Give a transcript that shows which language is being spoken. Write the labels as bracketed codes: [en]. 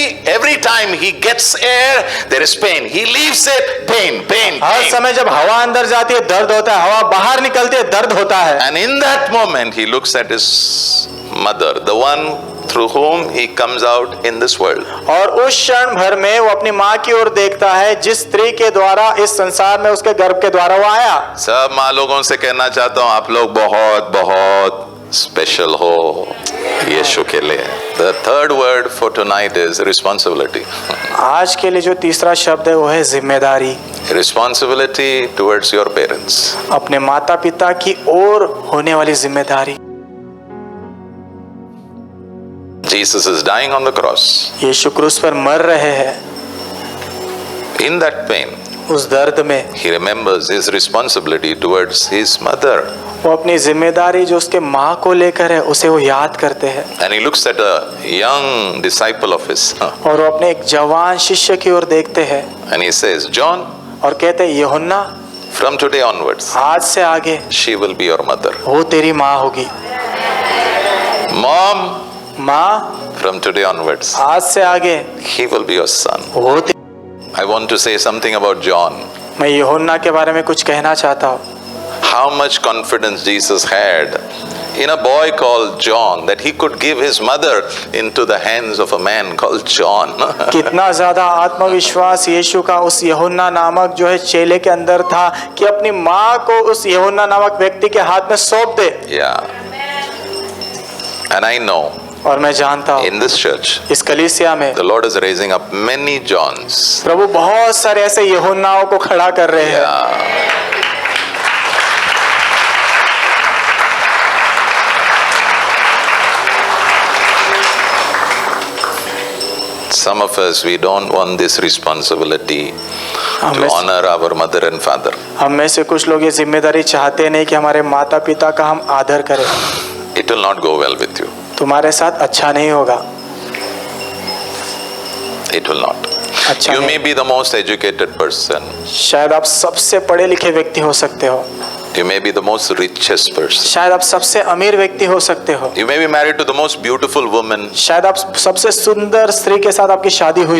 [en] Every time he gets air, there is pain. He leaves it, pain. [hi] हर समय जब हवा अंदर जाती है दर्द होता है, हवा बाहर निकलती है दर्द होता है। [en] And in that moment, he looks at his mother, the one through whom he comes out in this world. [hi] और उस क्षण भर में वो अपनी माँ की ओर देखता है जिस स्त्री के द्वारा इस संसार में उसके गर्भ के द्वारा वो आया। सब माँ लोगों से कहना चाहता हूँ, आप लोग बहुत बहुत स्पेशल हो यीशु के लिए। [en] The third word for tonight is responsibility. [hi] आज के लिए जो तीसरा शब्द है वो है जिम्मेदारी। [en] Responsibility towards your parents. [hi] अपने माता पिता की ओर होने वाली जिम्मेदारी। [en] Jesus is dying on the cross. [hi] यीशु क्रूस पर मर रहे हैं। [en] In that pain, [hi] उस दर्द में [en] he remembers his responsibility towards his mother. [hi] वो अपनी जिम्मेदारी जो उसके माँ को लेकर है उसे वो याद करते हैं। [en] And he looks at a young disciple of his. [hi] और वो अपने एक जवान शिष्य की ओर देखते हैं [en] And he says, John, [hi] और कहते हैं यूहन्ना, [en] from today onwards, [hi] आज से आगे [en] she will be your mother. [hi] वो तेरी माँ होगी। [en] Mom, [hi] माँ, [en] from today onwards, [hi] आज से आगे [en] he will be your son. [hi] वो [en] I want to say something about John. [hi] मैं यूहन्ना के बारे में कुछ कहना चाहता हूँ। [en] How much confidence Jesus had in a boy called John, that he could give his mother into the hands of a man called John. [hi] कितना ज्यादा आत्मविश्वास यीशु का उस यूहन्ना नामक जो है चेले के अंदर था कि अपनी माँ को उस यूहन्ना नामक व्यक्ति के हाथ में सौंप दे। [en] Yeah. And I know [hi] और मैं जानता हूँ [en] in this church, [hi] इस कलीसिया में [en] the Lord is raising up many Johns. [hi] प्रभु बहुत सारे ऐसे यूहन्नाओं को खड़ा कर रहे हैं। [en] Yeah. Some of us, we don't want this responsibility to honor our mother and father. [hi] हम में से कुछ लोग ये जिम्मेदारी चाहते नहीं कि हमारे माता पिता का हम आदर करें। [en] It will not go well with you. [hi] तुम्हारे साथ अच्छा नहीं होगा। [en] It will not. [hi] अच्छा [en] You [hi] नहीं। [en] may be the most educated person. [hi] शायद आप सबसे पढ़े लिखे व्यक्ति हो सकते हो। [en] You may be the most richest person. [hi] शायद आप सबसे अमीर व्यक्ति हो सकते हो। [en] You may be married to the most beautiful woman. [hi] शायद आप सबसे सुंदर स्त्री के साथ आपकी शादी हुई